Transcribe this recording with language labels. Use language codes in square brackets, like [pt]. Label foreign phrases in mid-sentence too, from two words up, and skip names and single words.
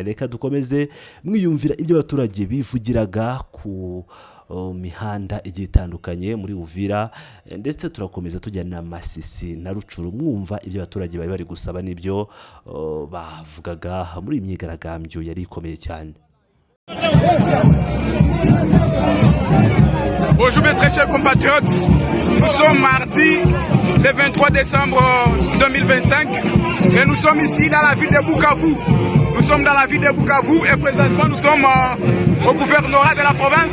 [rw] Reka dukomeze mwiyumvira ibyo abaturage bivugiraga ku mihanda igiye itandukanye muri Uvira, ndetse turakomeza tujyana na Masisi na Rucuru, mwumva ibyo abaturage bari gusaba n'ibyo bavugaga muri imyigaragambyo yari ikomeye cyane. [fr] Bonjour mes très chers compatriotes, nous sommes mardi le 23 décembre 2025 et nous sommes ici dans la ville de Bukavu. Nous sommes dans la ville de Bukavu et présentement nous sommes au gouvernorat de la province.